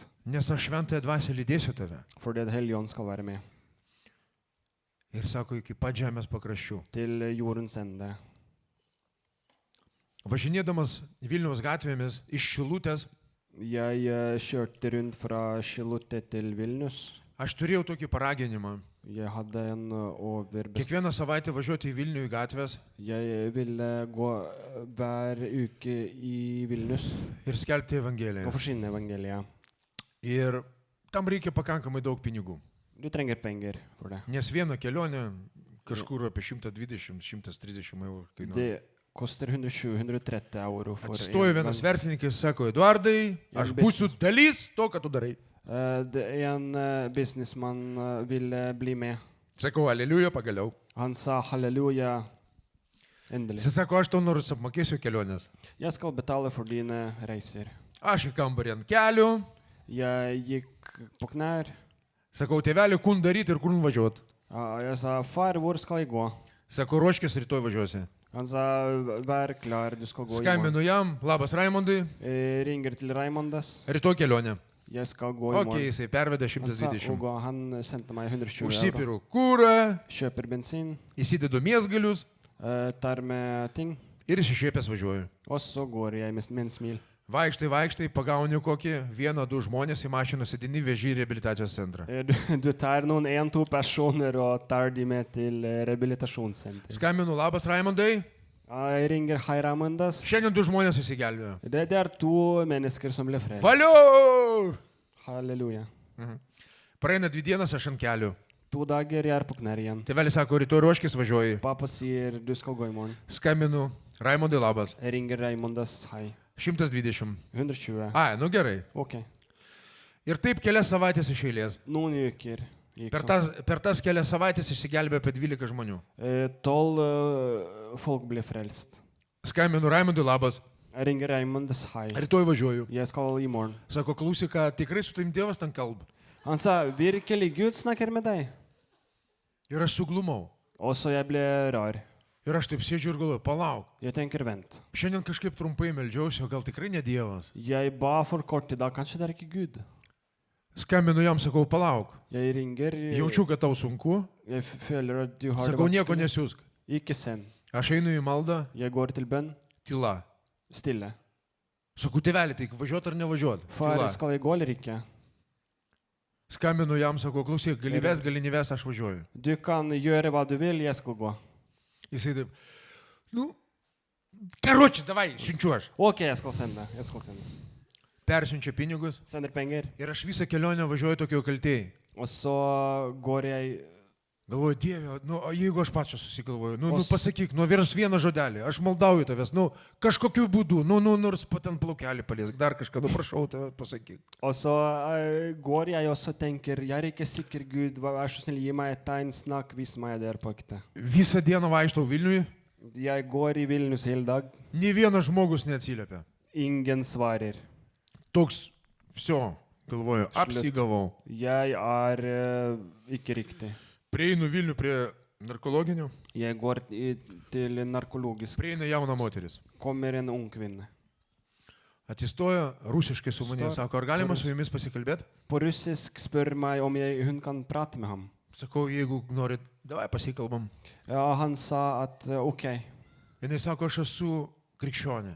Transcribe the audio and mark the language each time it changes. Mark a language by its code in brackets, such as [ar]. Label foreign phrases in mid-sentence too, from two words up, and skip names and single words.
[lt] Nes aš šventąją dvasią lydėsiu tave. [no] For det hellige ånd skal være med. [lt] Ir sako, iki pat žemės pakraščių. [no] Til jordens ende. [lt] Važinėdamas Vilniaus gatvėmis iš Šilutės, [no] Jeg kjørte rundt fra Skilotė til Vilnius. [lt] aš turėjau tokį paraginimą. [no] Jeg hadde en overbestilling. [lt] Kiekvieną savaitę važiuoti į Vilnių į gatvės [no] Jeg ville gå hver uke i Vilnius [lt] ir skelbti [no] og [lt] Evangeliją. [no] forsyne evangeliet. [lt] Ir tam reikia pakankamai daug pinigų. [no] Du trenger penger for det. [lt] Nes viena kelionė kažkur apie 120-130 eurų kainuoja. [no] Det koster 120-130 euro for [lt] Atsistojo vienas verslininkas, sako, Eduardai, aš būsiu dalis to, ką tu darai. [no] En businessmann ville bli med. [lt] Sakau, aleliuja, pagaliau. [no] Han sa halleluja, endelig. [lt] Jis sako, aš tau nors apmokėsiu kelionės. [no] Jeg skal betale for dine reiser. [lt] Aš į kambarį ant kelių. [no] Jeg gikk på knær. [lt] Sakau, tėvelį, kun daryti ir kur nuvažiuoti. [no] Jeg sa, far, hvor skal jeg gå? [lt] Sako, ruoškis, rytoj važiuosi. [no] Han sa, vær klar, du skal gå i morgen. [lt] Skambinu jam, labas Raimondai, [no] Ringer til Raimondas. [lt] rytoj kelionė. [no] Jeg skal gå i Ok, morgen. [lt] jisai pervedė [no] Han sa, [lt] 120. [no] og han sendte meg 120 euro. [lt] Užsipiru kūrą, [no] Kjøper bensin, [lt] įsidedu miesgalius [no] tar med ting, [lt] ir išsišiepęs važiuoju. [no] og så går jeg med en smil. [lt] Vaikštai, pagauni kokį vieną, du žmonės į mašiną sėdini vežį į reabilitacijos centrą. [no] Du tar noen 1-2 personer og tar de med til rehabilitasjonssenter. [lt] Skambinu, labas Raimondai, [no] Jeg ringer, hei Raimondas. [lt] šiandien du žmonės įsigelbėjo. [no] Det er 2 mennesker som ble frelst. [lt] Valio! [no] Halleluja. [lt] Praeina 2 dienas, aš ant kelių. [no] 2 dager, jeg er på knær igjen. [lt] Tėvelis sako, rytoj ruoškis važiuoji. [no] Pappa sier, du skal gå i morgen. [lt] Skambinu, Raimondai, labas. [no] Jeg ringer Raimondas, hei. [lt] 120. [no] 120. [lt] Ai, nu gerai. [no] Ok. [lt] Ir taip kelias savaitės iš eilės. [no] Noen uker gikk [lt] Per tas kelias savaitės išsigelbėjo apie 12 žmonių. [no] 12 folk ble frelst. [lt] Skambinu, Raimondai, labas. [no] Jeg ringer Raimondas, hei. [lt] Rytoj važiuoju. [no] Jeg skal i morgen. [lt] Sako, klausyk, ką tikrai su tavim Dievas ten kalba. [no] Han sa, virkelig Gud snakker med deg. [lt] Ir aš suglumau. [no] Og så jeg ble rar. [lt] Ir aš taip sėdžiu ir galvoju, palauk. [no] Jeg tenker, vent. [lt] Šiandien kažkaip trumpai meldžiausi, o gal tikrai ne Dievas. [no] Jeg ba for kort i dag, kanskje det er ikke Gud. [lt] Skambinu jam, sakau, palauk. [no] Jeg ringer, [lt] Jaučiu, kad tau sunku. [no] jeg føler at du har det [lt] Sakau, nieko [no] vanskelig. [lt] nesiūsk. [no] Ikke send. [lt] Aš einu į maldą, [no] Jeg går til bønn, [lt] tyla. [no] stille. [lt] Sakau, tėvelį, tai važiuoti ar nevažiuoti? [no] Far, [lt] Tyla. [no] skal jeg gå eller ikke? [lt] Skambinu jam, sakau, klausyk, gali neves, aš važiuoju. [no] Du kan gjøre hva du vil, jeg skal gå. [lt] Jisai taip, nu, [ru] короче, давай, [lt] siunčiu aš. [no] Ok, jeg skal sende. [lt] Persiunčia pinigus [no] Sender penger. [lt] ir aš visą kelionę važiuoju tokio kaltėjai. [no] Og så går jeg, [lt] Galvoju, Dieve, nu, o jeigu aš pačią susigalvoju, nu O pasakyk, nu vieną žodelį, aš maldauju tavęs, nu kažkokiu būdu, nu nors ten plaukelį paliesk, dar kažką, nu prašau tave, pasakyk. [no] og så går jeg og så tenker, jeg er ikke sikker Gud, vær så snill, gi meg et tegn, snakk, vis meg det er på ekte. [lt] Visą dieną vaikštau Vilniui, [no] Jeg går i Vilnius hele dag. [lt] Nė vienas žmogus neatsiliepia. [no] Ingen svarer. [lt] Toks, viso, galvoju, apsigavau. [no] Jeg ikke riktig. [lt] Prieinu Vilnių prie narkologinių, [no] Jeg går til en narkologisk. [lt] prieina jauna moteris. [no] Kommer en ung kvinne. [lt] Atsistoja rusiškai su manimi, [no] Stoja. [lt] sako, ar galima su jumis pasikalbėti? [no] På russisk spør meg om hun kan prate med ham. [lt] Sakau, jeigu norit, davai pasikalbam. [no] Ja, han sa at ok, [lt] Jis sako, aš esu krikščionė.